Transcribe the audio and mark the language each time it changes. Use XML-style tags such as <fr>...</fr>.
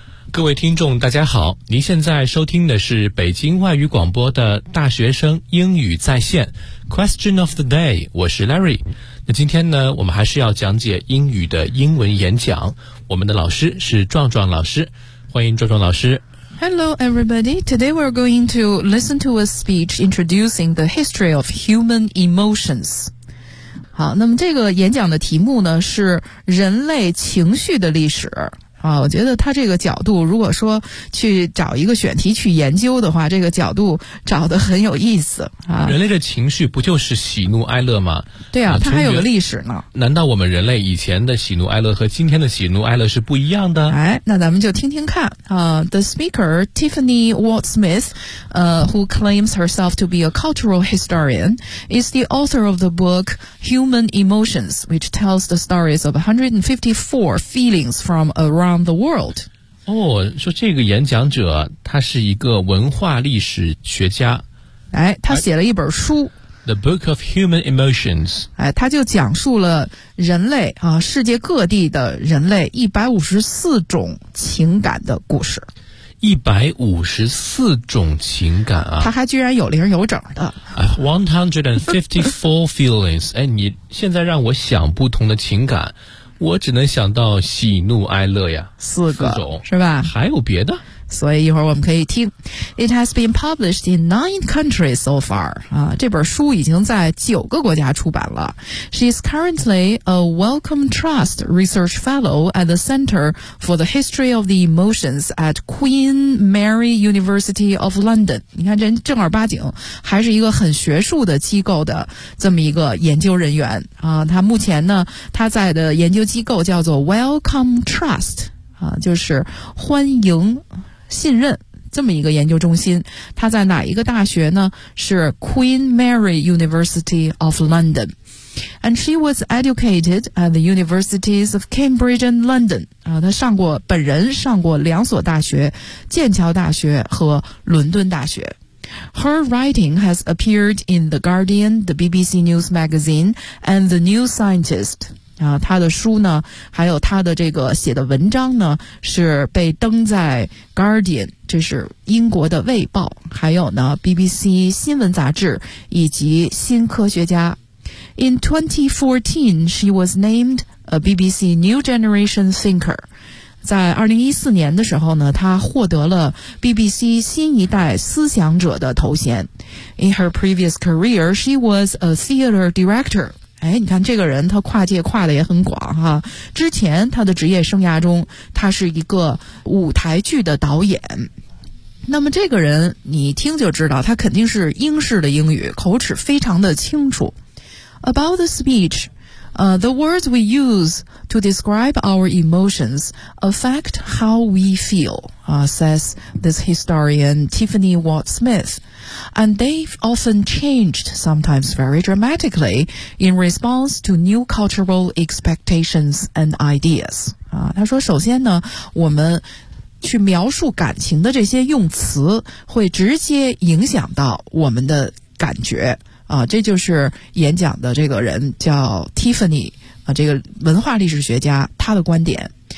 <zh>各位听众大家好，您现在收听的是北京外语广播的大学生英语在线</zh> <en>Question of the day，</en> <zh>我是 Larry。那今天呢，我们还是要讲解英语的英文演讲，我们的老师是壮壮老师，欢迎壮壮老师。</zh> <en>Hello everybody, today we're going to listen to a speech introducing the history of human emotions。</en> <zh>好，那么这个演讲的题目呢是人类情绪的历史啊，我觉得他这个角度，如果说去找一个选题去研究的话，这个角度找得很有意思啊。人类的情绪不就是喜怒哀乐吗？对啊，它还有个历史呢。难道我们人类以前的喜怒哀乐和今天的喜怒哀乐是不一样的？哎，那咱们就听听看啊。</zh> <en>The speaker Tiffany Ward Smith, who claims herself to be a cultural historian, is the author of the book Human Emotions, which tells the stories of 154 feelings from around the world.</en> <zh>哦，说这个演讲者他是一个文化历史学家。哎，他写了一本书。</zh> <en>The Book of Human Emotions.</en> <zh>哎，他就讲述了人类啊，世界各地的人类154种情感的故事。 154种情感啊。他还居然有零有整的。</zh> <en>154 feelings.</en> <zh>哎，你现在让我想不同的情感。我只能想到喜怒哀乐呀，四个四种是吧？还有别的？所以一会儿我们可以听。</zh> <en>It has been published in 9 countries so far.</en> <zh>啊，这本书已经在九个国家出版了。</zh> <en>She is currently a Wellcome Trust Research Fellow at the Center for the History of the Emotions at Queen Mary University of London.</en> <zh>你看，这正儿八经，还是一个很学术的机构的这么一个研究人员啊。他目前呢，他在的研究机构叫做 Wellcome Trust 啊，就是欢迎。信任这么一个研究中心，它在哪一个大学呢？</zh> <en>是 Queen Mary University of London. And she was educated at the universities of Cambridge and London.</en> <zh>啊，她上过，本人上过两所大学，剑桥大学和伦敦大学。</zh> <en>Her writing has appeared in The Guardian, the BBC News Magazine, and The New Scientist.</en> <zh>啊，他的书呢，还有他的这个写的文章呢，是被登在《Guardian》，这是英国的《卫报》，还有呢《BBC 新闻杂志》以及《新科学家》。</zh> <en>In 2014, she was named a BBC New Generation Thinker.</en> <zh>在2014年的时候呢，她获得了 BBC 新一代思想者的头衔。</zh> <en>In her previous career, she was a theater director.</en> <zh>哎，你看这个人他跨界跨的也很广哈。之前他的职业生涯中他是一个舞台剧的导演。那么这个人你听就知道他肯定是英式的英语，口齿非常的清楚。</zh> <en>About the speech, the words we use to describe our emotions affect how we feel, says this historian Tiffany Ward Smith. And they've often changed, sometimes very dramatically, in response to new cultural expectations and ideas.</en> <zh>啊，他说首先呢，我们去描述感情的这些用词会直接影响到我们的感觉。啊，这就是演讲的这个人叫 Tiffany, 啊，这个文化历史学家他的观点。</zh>